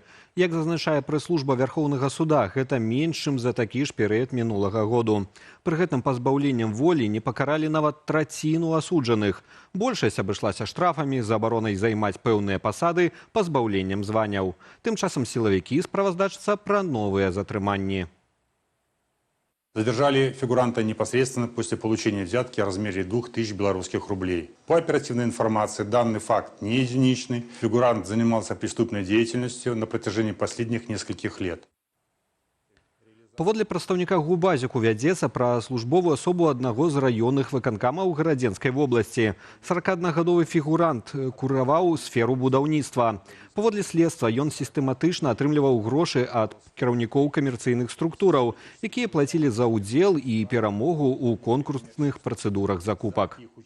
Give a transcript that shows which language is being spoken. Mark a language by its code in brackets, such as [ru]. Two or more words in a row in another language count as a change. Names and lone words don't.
[be] Як зазначае прэс-служба Вярхоўнага суда, гэта менш, чым за такі ж перыяд мінулага году. Пры гэтым пазбаўленнем волі не пакаралі нават траціну асуджаных. Большасць абышлася штрафамі, забаронай займаць пэўныя пасады, пазбаўленнем званняў. Тым часам сілавікі справаздачацца пра новыя затрыманні. [ru] Задержали фигуранта непосредственно после получения взятки о размере 2000 белорусских рублей. По оперативной информации, данный факт не единичный. Фигурант занимался преступной деятельностью на протяжении последних нескольких лет. [be] Паводле прадстаўніка ГУБАЗіку вядзецца пра службовую асобу аднаго з раённых выканкамаў Гарадзенскай вобласці. 41-гадовы фігурант кураваў сферу будаўніцтва. Паводле следства ён сістэматычна атрымліваў грошы ад кіраўнікоў камерцыйных структураў, якія плацілі за ўдзел і перамогу ў конкурсных працэдурах закупак.